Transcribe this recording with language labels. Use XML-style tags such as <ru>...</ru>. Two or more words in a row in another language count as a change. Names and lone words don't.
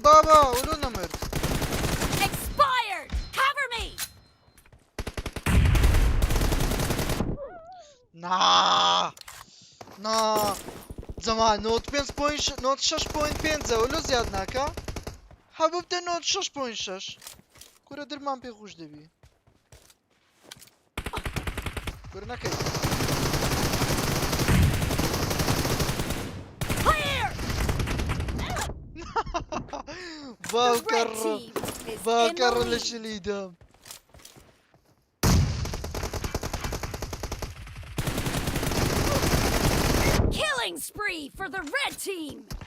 <ckb>بابا ئەولۆ نەمرد</ckb> <en>Expired. Cover me.</en> <ckb>نا جەما نۆت 6.5 ئەولۆ زیاد ناکە هەبوو بدە نۆت 6.6 کورە درمان پێ خۆش دەبی کورە نەکەی</ckb> <en>Clear.</en> <ckb>باوکەڕ</ckb> <en>The red team is in the</en> <ckb>باوکەڕ لە</ckb> <en>lead.</en> <ckb>شلیدەم</ckb> <en>Killing spree for the red team.</en>